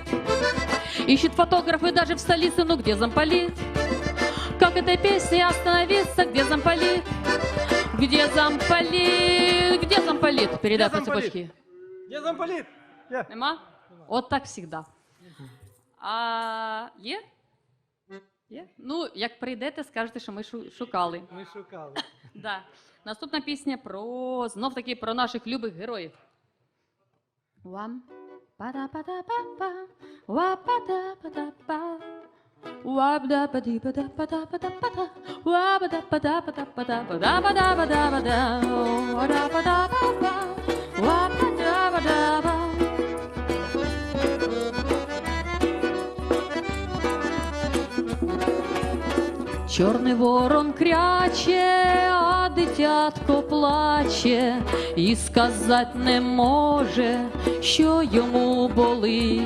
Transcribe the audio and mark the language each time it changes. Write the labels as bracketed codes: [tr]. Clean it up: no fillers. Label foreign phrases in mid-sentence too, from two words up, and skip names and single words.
[ru] Ищет фотографы даже в столице, ну где замполит? Как этой песне остановиться, где замполит? Где замполит? Где замполит? Передай по цепочке. Где замполит? [uk] Нема? От так всегда. А є? Є? Ну, як прийдете, скажете, що ми шукали. Ми шукали. [ru] Да. [uk] Наступна пісня про, знов таки, про наших любих героїв. Вам па-да-па-да-па-па, ва-па-да-па-да-па, ва-да-па-ді-па-да-па-да-па-да-па-да, ва-ба-да-па-да-па-да-па-да, ва-да-па-да-па-да-па-да, ва-да-па-да-па-па, ва-па-да-па-да-па. Чорний ворон кряче, а дитятко плаче, і сказать не може, що йому болить.